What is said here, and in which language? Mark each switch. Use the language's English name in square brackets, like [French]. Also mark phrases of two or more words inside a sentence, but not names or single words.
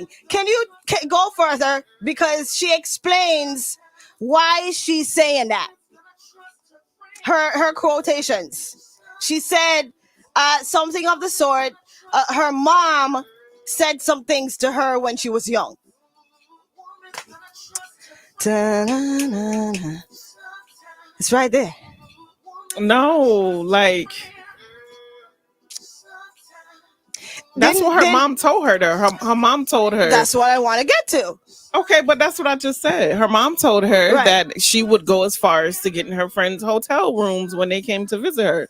[English] Can you go further? Because she explains why she's saying that. Her quotations. She said something of the sort. Her mom said some things to her when she was young. Ta-na-na-na. It's right there. No, like that's what her mom told her. Her mom told her. That's what I want to get to. Okay, but that's what I just said. Her mom told her that she would go as far as to get in her friends' hotel rooms when they came to visit her.